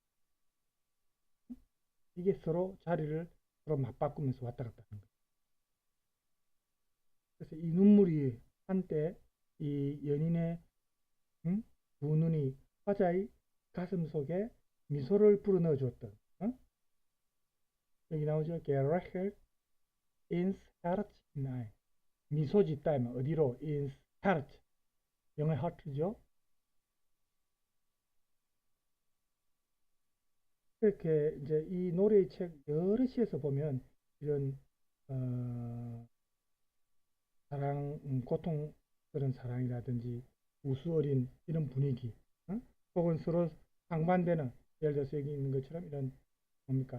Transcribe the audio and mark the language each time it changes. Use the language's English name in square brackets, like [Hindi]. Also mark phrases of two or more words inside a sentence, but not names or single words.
[Korean] 이게 서로 자리를 서로 맞바꾸면서 왔다 갔다 하는 거예요. 그래서 이 눈물이 한때 이 연인의 두 눈이 화자의 가슴 속에 미소를 불어넣어 주었던 여기 나오죠. [German] Gerechert ins Herz hinein. [Korean] 미소 짓다면 어디로? [German] ins Herz. [Korean] 영어의 하트죠. 이렇게 이제 이 노래의 책 여러 시에서 보면 이런 사랑, 고통 그런 사랑이라든지 우수 어린 이런 분위기, 혹은 서로 상반되는, 예를 들어서 여기 있는 것처럼 이런 뭡니까?